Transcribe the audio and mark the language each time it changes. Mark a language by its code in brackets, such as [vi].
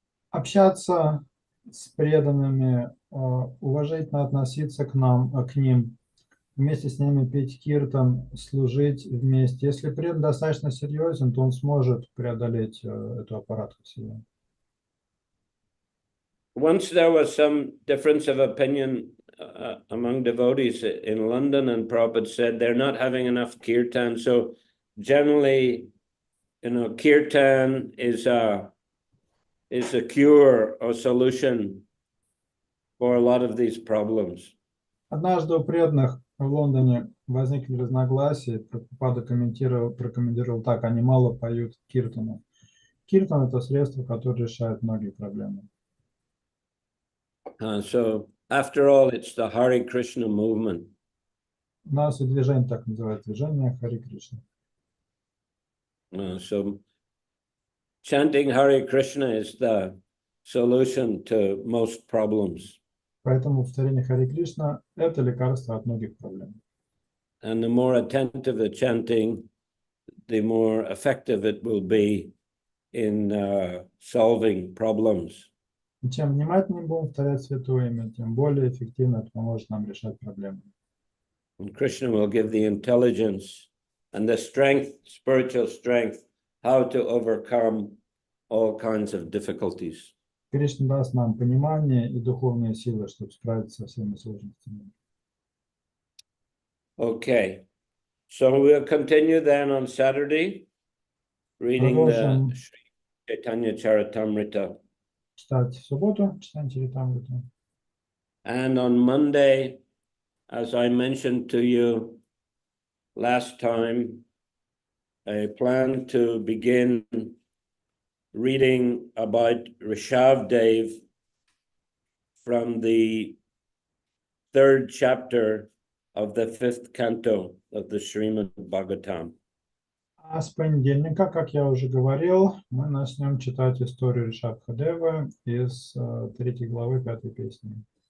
[ru] Общаться с преданными, уважительно относиться к ним, вместе с ними петь киртан, служить вместе. Если предан достаточно серьезен, то он сможет преодолеть эту аппаратку в себе. [en] Once there was some difference of opinion among devotees in London, and Prabhupada said they're not having enough kirtan. So generally, you know, kirtan is a cure or solution for a lot of these problems. [ru] Однажды у преданных в Лондоне возникли разногласия. Прабхупада прокомментировал так: они мало поют киртану. Киртан — это средство, которое решает многие проблемы. [en] So after all, it's the Hare Krishna movement. [ru] У нас и движение так называется, движение Хари Кришна. [en] So chanting Hare Krishna is the solution to most problems. [ru] Поэтому повторение Хари Кришна — это лекарство от многих проблем. [en] And the more attentive the chanting, the more effective it will be in solving problems. [ru] И чем внимательнее будем повторять Святое Имя, тем более эффективно это поможет нам решать проблемы. [en] And Krishna will give the intelligence and the strength, spiritual strength, how to overcome all kinds of difficulties. [ru] Кришна даст нам понимание и духовные силы, чтобы справиться со всеми сложностями. [en] Okay, so we'll continue then on Saturday, reading the Shri Chайтанья Charitamriта. [ru] Читать в субботу, читаем Чаритамриту. [en] And on Monday, as I mentioned to you last time, I plan to begin reading about Rishabdev from the 3rd chapter of the 5th canto of the Srimad Bhagavatam. [ru] А с понедельника, как я уже говорил, мы начнем читать историю Ришабхадевы из 3 главы 5 песни.